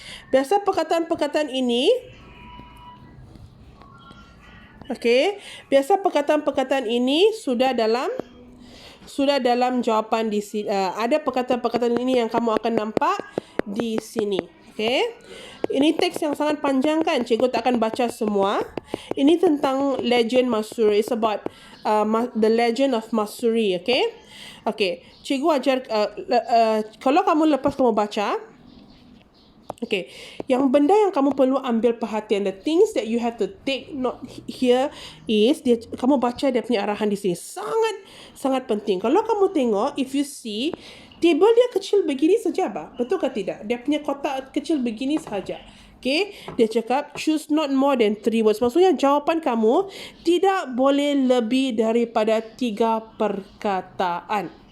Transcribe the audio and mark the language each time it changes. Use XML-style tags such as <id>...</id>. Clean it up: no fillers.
<ms>Biasa perkataan-perkataan ini, okay, biasa perkataan-perkataan ini sudah dalam jawapan di sini. Ada perkataan-perkataan ini yang kamu akan nampak di sini. Okay. Ini teks yang sangat panjang kan? Cikgu tak akan baca semua. Ini tentang legend Masuri.</ms> <en>It's about the legend of Masuri.</en> <ms>Okay. Okay. Cikgu ajar, kalau lepas kamu baca, okay, yang benda yang kamu perlu ambil perhatian, the things that you have to take note here is, kamu baca dia punya arahan di sini. Sangat penting. Kalau kamu tengok, if you see, table dia kecil begini saja, betul ke tidak? Dia punya kotak kecil begini saja.</ms> <en>Okay, dia cakap choose not more than 3 words.</en> <ms>Maksudnya jawapan kamu tidak boleh lebih daripada 3 perkataan.</ms>